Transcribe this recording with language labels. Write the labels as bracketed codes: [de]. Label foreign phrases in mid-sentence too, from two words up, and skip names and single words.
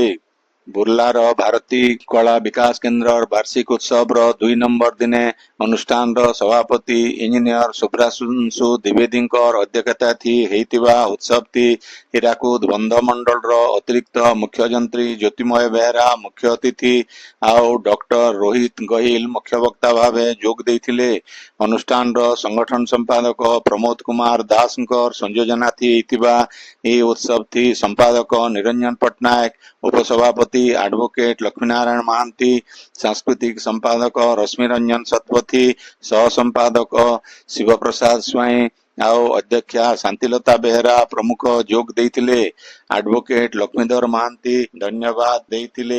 [or] ବୁର୍ଲାର ଭାରତୀ କଳା ବିକାଶ କେନ୍ଦ୍ର ବାର୍ଷିକ ଉତ୍ସବର 2 ନମ୍ବର ଦିନେ ଅନୁଷ୍ଠାନର ସଭାପତି ଇଞ୍ଜିନିୟର ସୁବ୍ରାଂଶୁ ଦ୍ୱିବେଦୀଙ୍କର ଅଧ୍ୟକ୍ଷତା ହେଇଥିବା ଉତ୍ସବଟି ହୀରାକୁଦ ବନ୍ଧମଣ୍ଡଳର ଅତିରିକ୍ତ ମୁଖ୍ୟ ଯନ୍ତ୍ରୀ ଜ୍ୟୋତିମୟ ବେହେରା ମୁଖ୍ୟ ଅତିଥି ଆଉ ଡକ୍ଟର ରୋହିତ ଗହିଲ ମୁଖ୍ୟ ବକ୍ତା ଭାବେ ଯୋଗ ଦେଇଥିଲେ। ଅନୁଷ୍ଠାନର ସଂଗଠନ ସମ୍ପାଦକ ପ୍ରମୋଦ କୁମାର ଦାସଙ୍କର ସଂଯୋଜନାଥି ହେଇଥିବା ଏହି ଉତ୍ସବଟି ସମ୍ପାଦକ ନିରଞ୍ଜନ ପଟ୍ଟନାୟକ, ଉପସଭାପତି ଆଡଭୋକେଟ ଲକ୍ଷ୍ମୀନାରାୟଣ ମହାନ୍ତି, ସାଂସ୍କୃତିକ ସମ୍ପାଦକ ରଶ୍ମି ରଞ୍ଜନ ଶତପଥୀ, ସହ ସମ୍ପାଦକ ଶିବ ପ୍ରସାଦ ସ୍ୱାଇଁ ଆଉ ଅଧ୍ୟକ୍ଷା ଶାନ୍ତିଲତା ବେହେରା ପ୍ରମୁଖ ଯୋଗ ଦେଇଥିଲେ। ଆଡଭୋକେଟ ଲକ୍ଷ୍ମୀଧର ମହାନ୍ତି ଧନ୍ୟବାଦ ଦେଇଥିଲେ।